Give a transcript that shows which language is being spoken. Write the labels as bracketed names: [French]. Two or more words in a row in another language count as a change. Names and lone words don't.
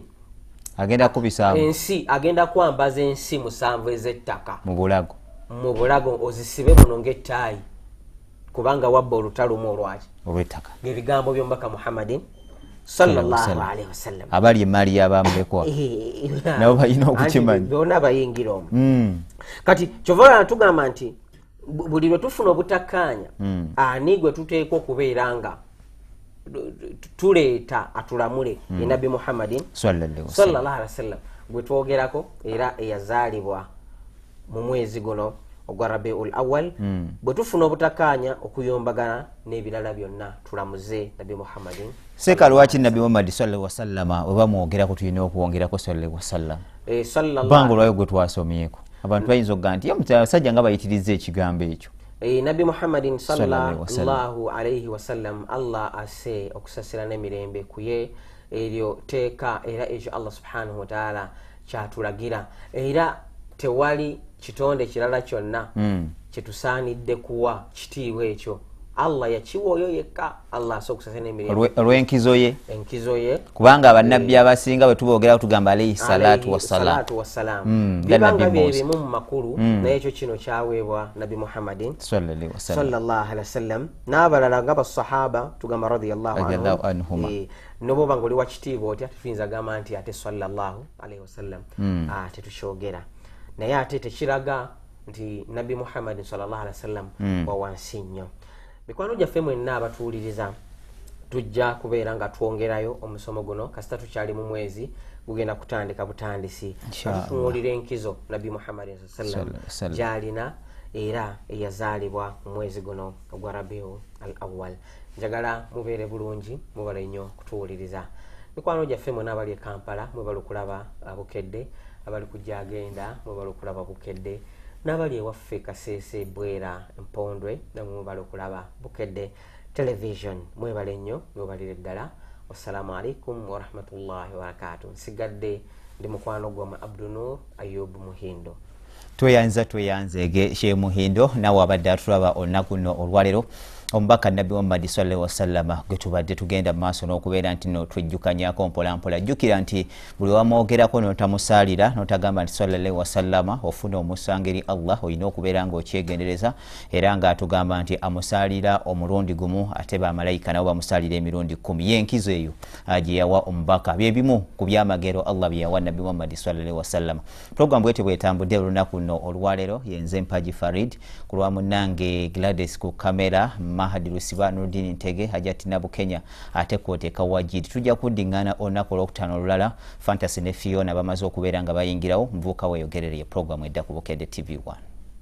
[Ganda] agenda kubisaamu ensi agenda kwambaza ensi 7 ez'ettaka mu bulago ozisibe muno ng'ettaayi kubanga wabba olutalumu olw'ettaka ng'ebigambo by'omubaka Muhammadin [Arabic] صلى الله عليه وسلم [Ganda] abali emali y'abamulekwa nabo balina okukimanya bonna bayingira omwo. Kati kyovola tugamba nti buli lwe tufuna obutakkaanya ani gwe tuteekwa okubeera nga tuleeta atulamule ye Nabi Muhammadin sallallahu alaihi wasallam gwe twogerako era eyazaalibwa mu mwezi guno ogwa Rabiul Awwal. Bwe tufuna obutakkaanya okuyombagana n'ebirala byonna tulamuze Nabi Muhammadin. Seka lwaki Nabi Muhammad [Arabic] صلى الله عليه وسلم [Ganda] oba mwogerako tulina okwongerako [Arabic] صلى الله عليه وسلم [Ganda] bango lwayo gwe twasomyeko abantu bayinza okuga nti omusajja nga bayitiriza ekigambo ekyo. Nabi Muhammadin [Arabic] صلى الله عليه وسلم [Ganda] Allah ase okusasira n'emirembe kuye eryo teeka era ekyo Allah [Arabic] سبحانه وتعالى [Ganda] kyatulagira era tewali kitonde kirala kyonna kyetusaanidde kuwa kitiibwa ekyo. Allah yakiwa oyo yekka Allah asobola okusasira n'emirembe olw'enkizo ye kubanga abannabbi abasinga bwe tuboogera tugamba [Arabic] عليه الصلاة والسلام [Ganda] bibanga byebimu mu makulu naye ekyo kino kyaweebwa Nabi Muhammadin [Arabic] صلى الله عليه وسلم [Ganda] n'abalala nga basahaba tugamba [Arabic] رضي الله عنهم [Ganda] nobo banga oli wakitiibwa otya tufinza gamba nti ate [Arabic] صلى الله عليه وسلم [Ganda] tetukyogera naye ate tekiraga nti Nabi Muhammadin [Arabic] صلى الله عليه وسلم [Ganda] wa wansi nnyo. Mikwano gyaffe mwenna abatuwuliriza tujja kubeera nga twongerayo omusomo guno kasita tukyali mu mwezi gugenda kutandika butandisi tutunuulira enkizo Nabi Muhammad [Arabic] صلى الله عليه وسلم [Ganda] gy'alina era eyazaalibwa mu mwezi guno ogwa Rabiul Awwal. Njagala mubeere bulungi mubale nnyo kutuwuliriza. Mikwano gyaffe mwenna abali e Kampala mwebale okulaba Bukedde, abali kujja agenda mwebale okulaba Bukedde, n'abali ewaffe Kasese Bwera Mpondwe namwe mwebale okulaba Bukedde television mwebale nnyo mwebalire ddala. [Arabic] والسلام عليكم ورحمة الله وبركاته. [Ganda] Nsigadde ndi mukwano gwa Abdul Nur Ayub Muhindo. Tweyanzege Sheikh Muhindo nawe abadde atulaba olunaku luno olwaleero omubaka Nabi Muhammad [Arabic] صلى الله عليه وسلم [Ganda] gwe tubadde tugenda maaso n'okubeera nti no twejjukanyako mpolampola. Jjukira nti buli wamwogerako n'otamusaalira n'otagamba nti [Arabic] صلى الله عليه وسلم [Ganda] ofuna omusango eri Allah olina okubeera ng'okyegendereza era ng'atugamba nti amusaalira omulundi gumu ate bamalayika nabo bamusaalira emirundi 10. Y'enkizo eyo gye yawa omubaka bye bimu ku byamagero Allah bye yawa Nabi Muhammad [Arabic] صلى الله عليه وسلم. [Ganda] Program bwete bwetambudde olunaku luno olwaleero yenze Mpaji Farid ku lwa munnange Gladys ku kamera Mahadi Lusiba Nurdin Ntege Hajati Nabu Kenya ate kwoteeka Wajid. Tujja kuddingana olunaku olwokutaano olulala Fantasy ne Fiona bamaze okubeera nga bayingirawo muvuka weeyogerere ye program edda ku Bukedde TV 1.